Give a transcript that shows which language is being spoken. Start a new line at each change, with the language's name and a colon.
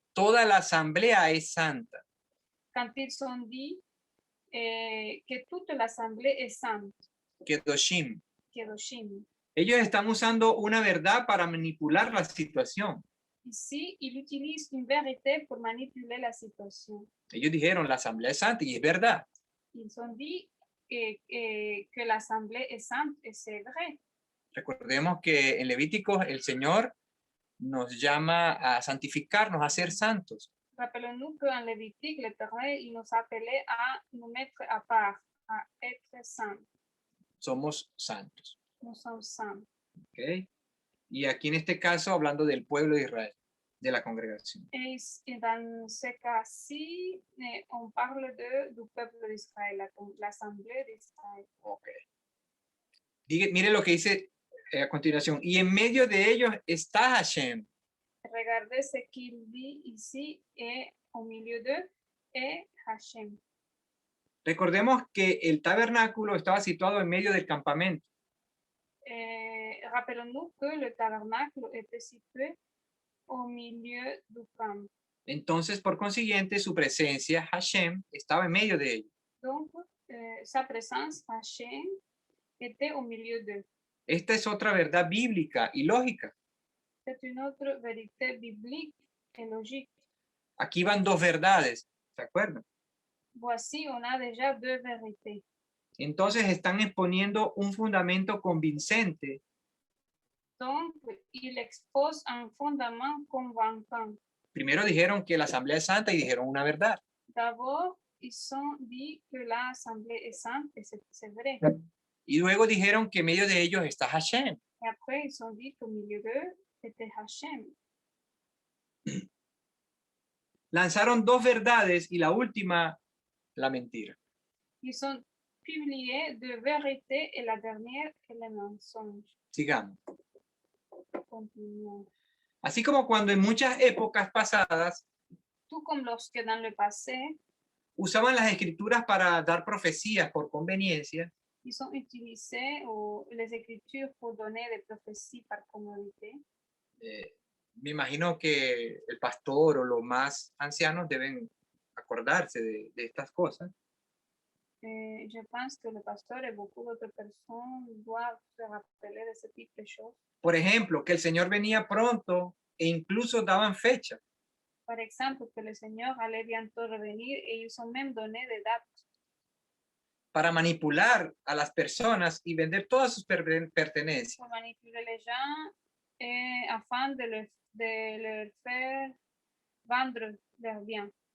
Spanish: toda la asamblea es santa.
French: Quand ils ont dit que toute l'assemblée est sainte,
Hebrew: Kedoshim. Kedoshim.
Spanish: Ellos están usando una verdad para manipular la situación.
French: Ici, il utilise une vérité pour manipuler la situation.
Spanish: Ellos dijeron la asamblea es santa y es verdad.
French: Ils ont dit que l'assemblée est sainte et c'est vrai.
Spanish: Recordemos que en Levíticos el Señor nos llama a santificarnos, a ser santos.
French: Rappelons-nous qu'en Lévitique, l'Éternel, il nous appelait à nous mettre à part, à être saints.
Spanish: Somos santos.
French: Nous sommes saints.
English: ¿Okay?
Spanish: Y aquí en este caso hablando del pueblo de Israel, de la congregación.
French: Et dans ce cas-ci, on parle du peuple d'Israël, l'assemblée d'Israël.
English: Okay.
Spanish: Mire lo que dice a continuación. Y en medio de ellos está Hashem.
French: Regardez ce qu'il dit ici, et au milieu d'eux est Hashem.
Spanish: Recordemos que el tabernáculo estaba situado en medio del campamento.
French: Rappelons-nous que le tabernacle était situé au milieu du camp.
Spanish: Entonces, por consiguiente, su presencia, Hashem, estaba en medio de ellos.
French: Donc, sa présence, Hashem, était au milieu d'eux.
Spanish: Esta es otra verdad bíblica y lógica.
French: C'est une autre vérité biblique et logique.
Spanish: Aquí van dos verdades, ¿se acuerdan?
French: Voici, on a déjà deux vérités.
Spanish: Entonces están exponiendo un fundamento convincente.
French: Donc, il expose un fondament convaincant.
Spanish: Primero dijeron que la asamblea es santa y dijeron una verdad.
French: D'abord, ils ont dit que l'assemblée est sainte et c'est vrai.
Spanish: Y luego dijeron que en medio de ellos está Hashem.
French: Et après, ils ont dit qu'au milieu d'eux, c'était Hashem.
Spanish: Lanzaron dos verdades y la última, la mentira.
French: Ils ont publié deux vérités et la dernière est le mensonge.
Spanish: Sigamos.
French: Continuons.
Spanish: Así como cuando en muchas épocas pasadas
French: Tout comme lorsque dans le passé,
Spanish: usaban las escrituras para dar profecías por conveniencia,
French: ils ont utilisé les écritures pour donner des prophéties par commodité.
Spanish: Me imagino que el pastor o los más ancianos deben acordarse de estas cosas.
French: Je pense que le pasteur et beaucoup d'autres personnes doivent se rappeler de ce type de choses.
Spanish: Por ejemplo, que el Señor venía pronto e incluso daban fecha.
French: Par exemple, que le Seigneur allait bientôt revenir et ils ont même donné des dates.
Spanish: Para manipular a las personas y vender todas sus pertenencias.
French: Pour manipuler les gens et afin de leur faire vendre leurs biens.